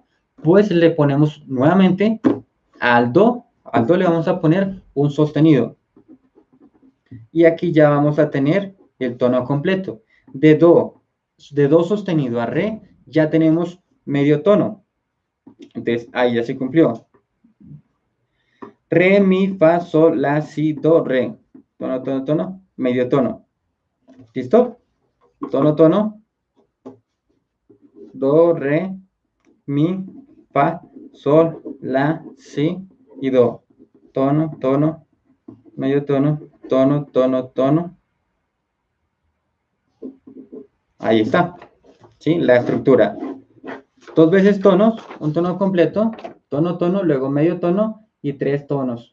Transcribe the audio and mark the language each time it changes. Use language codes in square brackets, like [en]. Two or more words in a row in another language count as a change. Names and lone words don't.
[es] Pues le ponemos nuevamente al do le vamos a poner un sostenido. Y aquí ya vamos a tener el tono completo. De do sostenido a re, ya tenemos medio tono. Entonces, ahí ya se cumplió. Re, mi, fa, sol, la, si, do, re. Tono, tono, tono, medio tono. ¿Listo? Tono, tono. Do, re, mi, fa, sol, la, si y do. Tono, tono, medio tono, tono, tono, tono. Ahí está, ¿sí? La estructura. Dos veces tonos, un tono completo, tono, tono, luego medio tono y tres tonos.